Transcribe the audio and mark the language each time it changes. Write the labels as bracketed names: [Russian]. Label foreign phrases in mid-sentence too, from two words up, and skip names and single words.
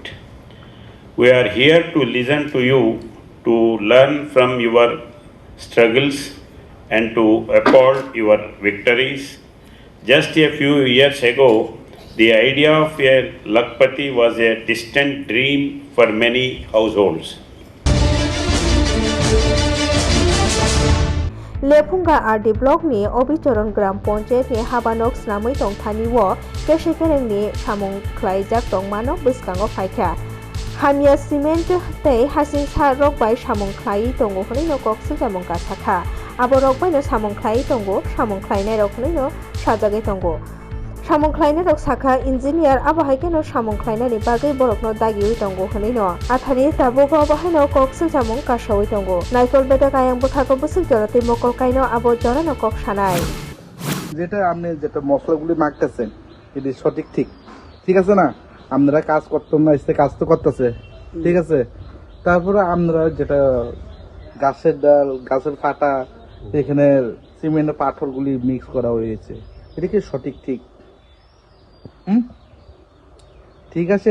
[English] We are here to listen to you, to learn from your struggles and to applaud your victories. Just a few years ago, the idea of a Lakpati was a distant dream for many households. [Kok Borok] Lepunga RD Block ni Obichoron Gram Ponche ni Habanok Snamui Tong Taniwo Keshikereng ni Samung Klaijak Tong Manok Biskango Paika Hamia Cement Tei Hasin Sa Rock by Samung Klai Tongo Honino Kok Sujamong Kasaka Abo Rock by no Samung Klai Tongo Samung Klaine Rocknino Shajage Tongo Samung Klaine Rock Saka Engineer Abahakeno Samung Klaine ni Bagai Borokno Dagi Tongo Honino Athani Tabogo Abahino Kok Sujamong Kashawi Tongo Naikol Beda Kayang Bukako Busuk Jorati Mokol Kaino Abo Jorano Kok Shanai [Bangla] যেটা আপনি যেটা মশলাগুলি মাখতেছেন এটি সঠিক ঠিক আছে না? আপনারা কাজ করতেন না, এসে কাজ তো করতেছে, ঠিক আছে। তারপরে আমরা যেটা গাছের ডাল, গাছের পাতা, এখানে সিমেন্টের পাথরগুলি মিক্স করা হয়েছে, এটা কি সঠিক ঠিক আছে?